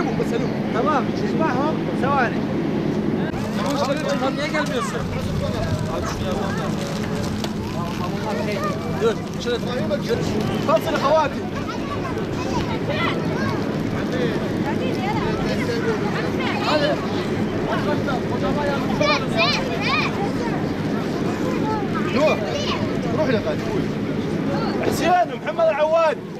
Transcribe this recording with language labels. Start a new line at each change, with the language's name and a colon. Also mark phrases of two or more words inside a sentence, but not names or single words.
Arabic: Tamam, ismahum ثواني.
Turkish: Niye gelmiyorsun? Abi şunu yapmam lazım. Dur, şöyle dur.
Arabic: فصل خواتي.
Turkish: Hadi.
Arabic: روح لك حسين ومحمد العواد.